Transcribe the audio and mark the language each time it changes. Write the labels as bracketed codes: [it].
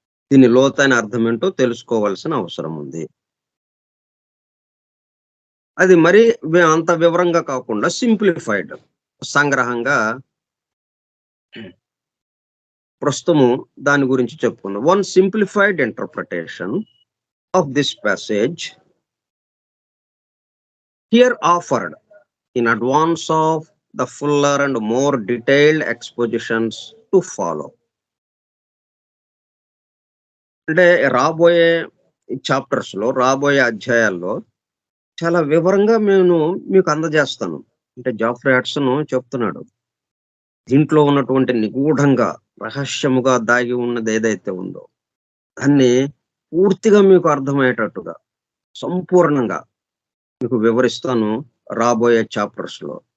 [te] దీని లోతైన అర్థం ఏంటో తెలుసుకోవాల్సిన అవసరం ఉంది. అది మరి అంత వివరంగా కాకుండా సింప్లిఫైడ్, సంగ్రహంగా ప్రస్తుతము దాని గురించి చెప్పుకుందాం. [en] One simplified interpretation of this passage here offered in advance of the fuller and more detailed expositions to follow. [te] అంటే రాబోయే చాప్టర్స్ లో, రాబోయే అధ్యాయాల్లో చాలా వివరంగా నేను మీకు అందజేస్తాను. అంటే జాఫ్రీ హడ్సన్ చెప్తున్నాడు, దీంట్లో ఉన్నటువంటి నిగూఢంగా, రహస్యముగా దాగి ఉన్నది ఏదైతే ఉందో దాన్ని పూర్తిగా మీకు అర్థమయ్యేటట్టుగా సంపూర్ణంగా మీకు వివరిస్తాను రాబోయే చాప్టర్స్ లో.